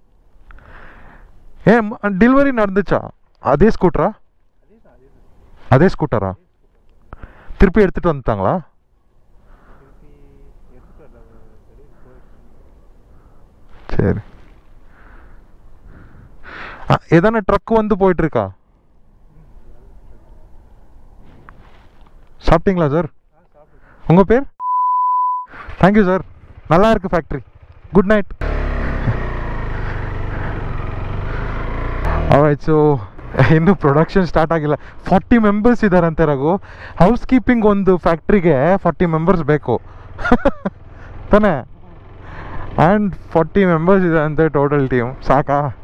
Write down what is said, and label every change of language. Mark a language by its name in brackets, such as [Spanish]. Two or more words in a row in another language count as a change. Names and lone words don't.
[Tamil] ஏன் டெலிவரி நடந்துச்சா அதே ஸ்கூட்டரா திருப்பி எடுத்துட்டு வந்துட்டாங்களா சரி ஏதான ட்ரக் வந்து போயிட்டு இருக்கா சாப்பிட்டீங்களா சார் உங்கள் பேர் [English] thank you sir [Tamil] நல்லா இருக்கு [English] factory good night [Kannada] ಆಯ್ತು ಸೊ ಇನ್ನೂ [English] production start [Kannada] ಆಗಿಲ್ಲ 40 ಮೆಂಬರ್ಸ್ ಇದ್ದಾರಂತೆ ರಘು [English] house keeping [Kannada] ಒಂದು ಫ್ಯಾಕ್ಟ್ರಿಗೆ 40 ಮೆಂಬರ್ಸ್ ಬೇಕು ತಾನೇ ಆ್ಯಂಡ್ 40 ಮೆಂಬರ್ಸ್ ಇದ್ದಾರಂತೆ [English] total team [Kannada] ಸಾಕಾ